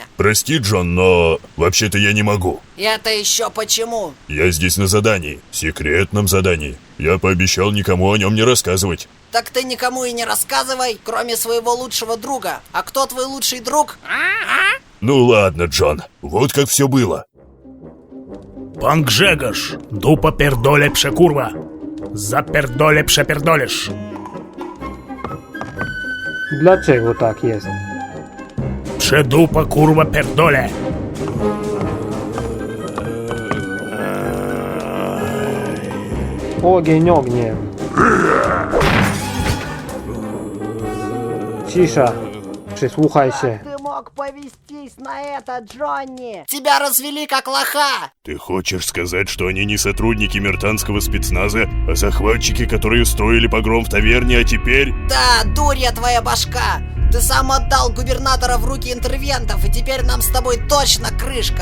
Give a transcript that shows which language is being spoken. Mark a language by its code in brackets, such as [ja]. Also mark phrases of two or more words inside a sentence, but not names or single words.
[ru] Прости, Джон, но вообще-то я не могу. Это еще почему? Я здесь на задании. Секретном задании. Я пообещал никому о нем не рассказывать. Так ты никому и не рассказывай, кроме своего лучшего друга. А кто твой лучший друг? Ну ладно, Джон. Вот как все было. [pl] Pan Grzegorz, dupa pierdole przekurwa. Zapierdole przepierdolisz. Dlaczego tak jest? Przedupa kurwa pierdole. Ogień ogniem. Cisza. Przysłuchaj się. [ru] Ты мог повестись на это, Джонни? Тебя развели как лоха. Ты хочешь сказать, что они не сотрудники мертанского спецназа, а захватчики, которые устроили погром в таверне, а теперь... Да, дурья твоя башка. Ты сам отдал губернатора в руки интервентов, и теперь нам с тобой точно крышка.